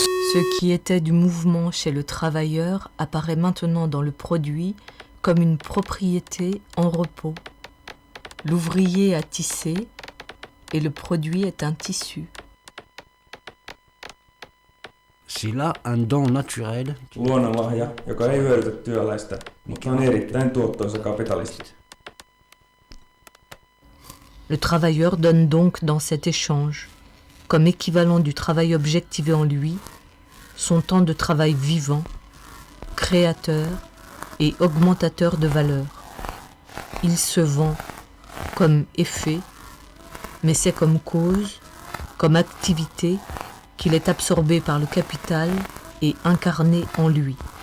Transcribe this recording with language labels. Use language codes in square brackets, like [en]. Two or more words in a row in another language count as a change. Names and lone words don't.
[fr] Ce qui était du mouvement chez le travailleur apparaît maintenant dans le produit comme une propriété en repos. L'ouvrier a tissé et le produit est un tissu. Sillä un don naturel. [fi] Luonnonlahja, joka ei hyödytä työläistä, mutta on erittäin tuottoisa kapitaliste. [fr] Le travailleur donne donc dans cet échange, comme équivalent du travail objectivé en lui, son temps de travail vivant, créateur et augmentateur de valeur. Il se vend comme effet, mais c'est comme cause, comme activité, qu'il est absorbé par le capital et incarné en lui.